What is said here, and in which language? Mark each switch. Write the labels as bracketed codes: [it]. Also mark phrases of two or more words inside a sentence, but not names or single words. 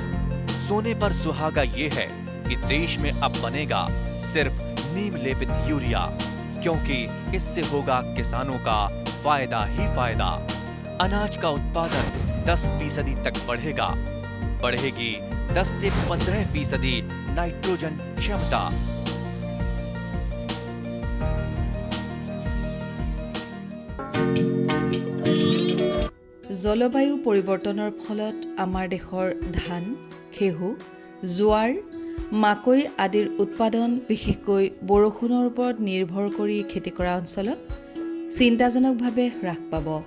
[hi] सोने पर सुहागा ये है कि देश में अब बनेगा सिर्फ नीम लेपित यूरिया, क्योंकि इससे होगा किसानों का फायदा ही फायदा। अनाज का उत्पादन 10% तक बढ़ेगा। बढ़ेगी 10 से 15% नाइट्रोजन क्षमता। [as] জলবায়ু পৰিৱৰ্তনৰ ফলত আমাৰ দেশৰ ধান, ঘেঁহু, জোৱাৰ, মাকৈ আদিৰ উৎপাদন বিশেষকৈ বৰষুণৰ ওপৰত নিৰ্ভৰ কৰি খেতি কৰা অঞ্চলত চিন্তাজনকভাৱে হ্ৰাস পাব।